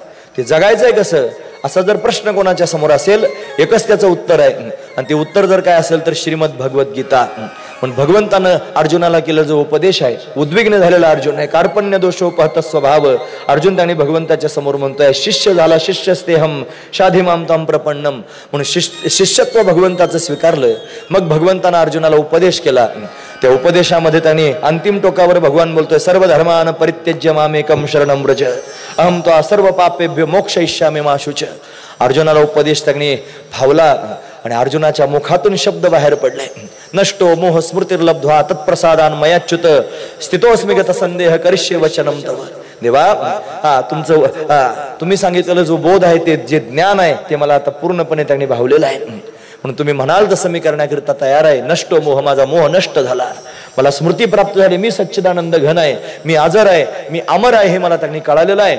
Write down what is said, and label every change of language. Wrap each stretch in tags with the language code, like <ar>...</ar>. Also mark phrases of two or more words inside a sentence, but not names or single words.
<mr>ते जगायचं आहे कसं असा जर प्रश्न कोणाच्या समोर असेल, एकच त्याचं उत्तर आहे, आणि ते उत्तर जर काय असेल तर श्रीमद भगवद्गीता. पण भगवंतानं अर्जुनाला केलं जो उपदेश आहे, उद्विग्न झालेला अर्जुन आहे,</mr> <sa>कार्पण्य दोषोपहत स्वभाव</sa> <mr>अर्जुन त्याने भगवंताच्या समोर म्हणतोय, शिष्य झाला</mr> <sa>शिष्यस्तेहम शाधिमाम ताम प्रपन्नम,</sa> <mr>म्हणून शिष्यत्व भगवंताचं स्वीकारलं. मग भगवंतानं अर्जुनाला उपदेश केला. त्या उपदेशामध्ये त्याने अंतिम टोकावर भगवान बोलतोय,</mr> <sa>सर्व धर्मान परित्यज्य मामेकम शरणं व्रज अहम त्वा सर्व पापेभ्यो मोक्षयिष्यामि मा शुच.</sa> <mr>अर्जुनाला उपदेश त्यांनी भावला आणि अर्जुनाच्या मुखातून शब्द बाहेर पडले,</mr> <sa>नष्टो मोह स्मृतिर्लब्ध्वा तत्प्रसादान मयाच्युत स्थितोस्मि गत संदेह करिष्ये वचनम तव.</sa> <mr>देवा तुम्ही सांगितलेलं जो बोध आहे, ते जे ज्ञान आहे, ते मला आता पूर्णपणे त्यांनी भावलेलं आहे. म्हणून तुम्ही म्हणाल तसं मी करण्याकरिता तयार आहे.</mr> <sa>नष्टो मोह,</sa> <mr>माझा मोह नष्ट झाला, मला स्मृती प्राप्त झाली, मी सच्चिदानंद घन आहे, मी आजर आहे, मी अमर आहे, हे मला त्यांनी कळालेलं आहे.</mr>